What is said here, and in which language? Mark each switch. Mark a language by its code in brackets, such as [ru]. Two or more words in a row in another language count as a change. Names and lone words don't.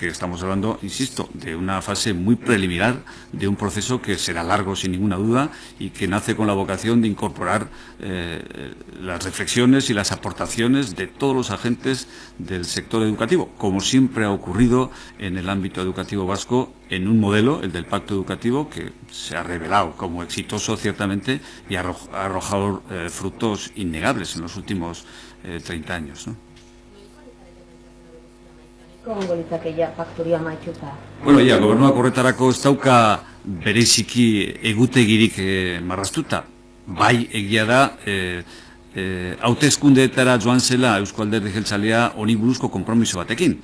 [es] estamos hablando, insisto, de una fase muy preliminar de un proceso que será largo sin ninguna duda y que nace con la vocación de incorporar las reflexiones y las aportaciones de todos los agentes del sector educativo, como siempre ha ocurrido en el ámbito educativo vasco, en un modelo, el del pacto educativo, que se ha revelado como exitoso ciertamente y ha arrojado frutos innegables en los últimos 30 años, ¿no? [eu] Egongo litzateke faktoria maituta. Bueno, gobernuak horretarako ez dauka bereziki egutegirik marraztuta. Bai, egia da, hauteskundeetara joan zela Eusko Alderdi Jeltzalea honi buruzko konpromiso batekin.